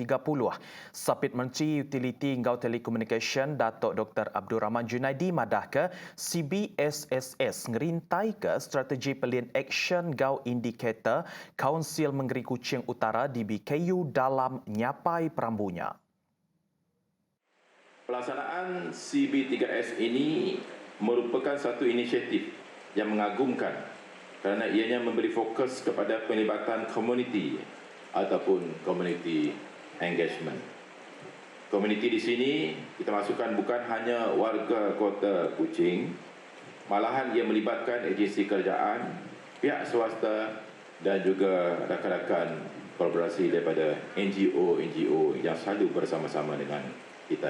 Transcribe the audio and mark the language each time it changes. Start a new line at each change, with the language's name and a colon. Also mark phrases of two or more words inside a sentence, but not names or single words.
Iban: Sapit Menteri Utiliti ngau Telekomunikasi Datuk Dr. Abdul Rahman Junaidi madah ke CBSSS ngerintai ke strategi pelin action ngau indikator Kaunsil Menggeri Kuching Utara di BKU dalam nyapai perambunya.
Malay: Pelaksanaan CB3S ini merupakan satu inisiatif yang mengagumkan kerana ianya memberi fokus kepada penglibatan komuniti ataupun
English: community engagement.
Malay: Komuniti di sini kita masukkan bukan hanya warga kota Kuching, malahan ia melibatkan agensi kerajaan, pihak swasta dan juga rakan-rakan kolaborasi daripada NGO yang selalu bersama-sama dengan kita.